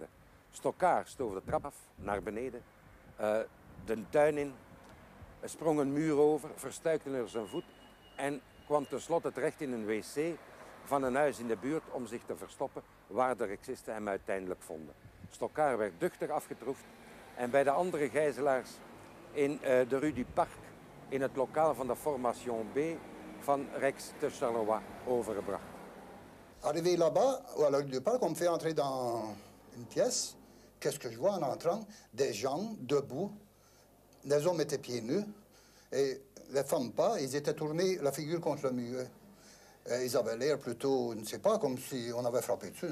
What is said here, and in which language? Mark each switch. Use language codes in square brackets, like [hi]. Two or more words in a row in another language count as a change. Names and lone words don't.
[nl] Stoccard stoof de trap af, naar beneden, de tuin in, sprong een muur over, verstuikte er zijn voet en kwam tenslotte terecht in een wc van een huis in de buurt om zich te verstoppen, waar de Rexisten hem uiteindelijk vonden. Stoccard werd duchtig afgetroefd en bij de andere gijzelaars in de Rue du Parc, in het lokaal van de Formation B van Rex te Charleroi overgebracht. [fr] Arrivé là-bas, à la Rue du Parc, on me fait entrer dans une pièce. Qu'est-ce que je vois en entrant? Des gens debout. Les hommes étaient pieds nus et les femmes pas. Ils étaient tournés la figure contre le mur. Ils avaient l'air plutôt, je ne sais pas, comme si on avait frappé dessus.